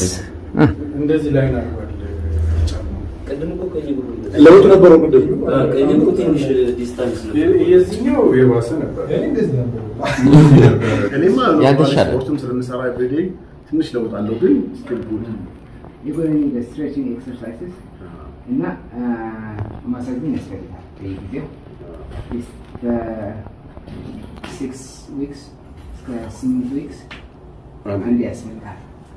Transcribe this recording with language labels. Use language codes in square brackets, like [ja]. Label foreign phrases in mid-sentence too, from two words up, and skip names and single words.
[am] እንደዚህ ላይ ነው አይደል? ቀድሞ እኮ ቀኝ እግሩ ለውጥ ነበረው ቅድም ቀኝ እግሩ ትንሽ ዲስታንስ ነው። የዚህኛው የባሰ ነበር። እኔማ ያንተሻለ ስፖርትም ስለምሰራ ኤቭሪዴ ትንሽ ለውጥ አለው ግን [en] still good you're going to need stretching exercises [am] እና ማሳጅን ያስፈልጋል። [en] ለጊዜው the 6 weeks እስከ 8 weeks [am] አንድ ያስፈልጋል።